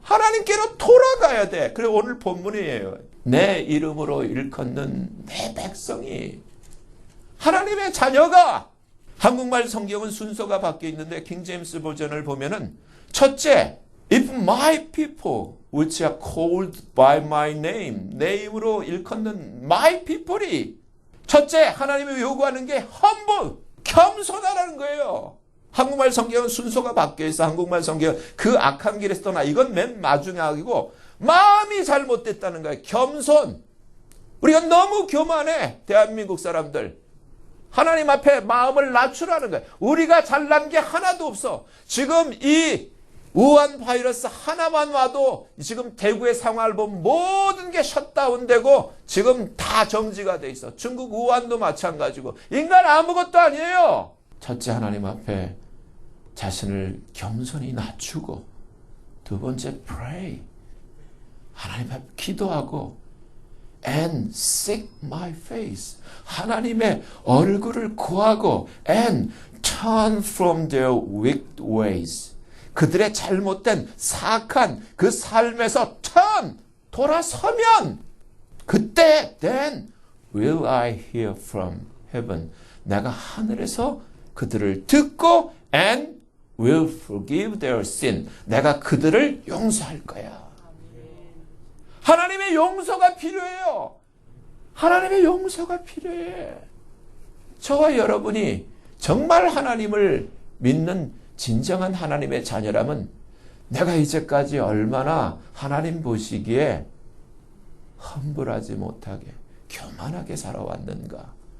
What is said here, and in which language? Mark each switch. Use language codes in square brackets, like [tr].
[ko] 하나님께로 돌아가야 돼. 그래 오늘 본문이에요. 내 이름으로 일컫는 내 백성이 하나님의 자녀가, 한국말 성경은 순서가 바뀌어 있는데 킹제임스 버전을 보면은 첫째, [en] if my people, which are called by my name. [ko] 내 이름으로 일컫는 [en] my people [ko] 이. 첫째, 하나님이 요구하는 게 humble, 겸손하라는 거예요. 한국말 성경은 순서가 바뀌어 있어. 한국말 성경은 그 악한 길에서 떠나. 이건 맨 마지막이고 마음이 잘못됐다는 거예요. 겸손. 우리가 너무 교만해. 대한민국 사람들. 하나님 앞에 마음을 낮추라는 거예요. 우리가 잘난 게 하나도 없어. 지금 이 우한 바이러스 하나만 와도 지금 대구의 상황을 보면 모든 게 셧다운되고 지금 다 정지가 돼 있어. 중국 우한도 마찬가지고. 인간 아무것도 아니에요. 첫째, 하나님 앞에 자신을 겸손히 낮추고, 두 번째, pray. 하나님 앞에 기도하고, [en] and seek my face. [ko] 하나님의 얼굴을 구하고, [en] and turn from their wicked ways. [ko] 그들의 잘못된 사악한 그 삶에서 돌아서면 그때 [en] then will I hear from heaven. [ko] 내가 하늘에서 그들을 듣고 [en] and will forgive their sin. [ko] 내가 그들을 용서할 거야. 하나님의 용서가 필요해요. 하나님의 용서가 필요해. 저와 여러분이 정말 하나님을 믿는 진정한 하나님의 자녀라면 내가 이제까지 얼마나 하나님 보시기에 험불하지 못하게 교만하게 살아왔는가.